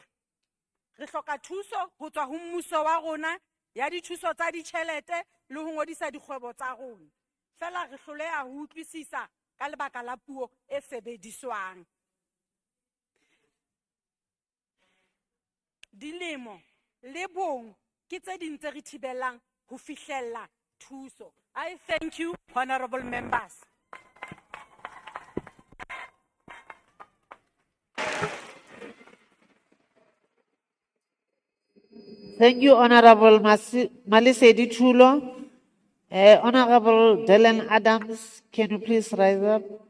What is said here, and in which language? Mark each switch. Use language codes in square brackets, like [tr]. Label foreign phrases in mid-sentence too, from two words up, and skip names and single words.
[st] Re hloka thuso ho tswa ho mmuso wa rona ya dithuso tsa ditjhelete le ho ngodisa dikgwebo tsa rona. Fela re hloleha ho utlwisisa ka lebaka la puo e sebediswang. Dilemo le bong ke tse ding tse re thibelang ho fihlella thuso. [en] I thank you, honorable members. Thank you, Honorable Malisedi Chulo. Honorable Dylan Adams, can you please rise up?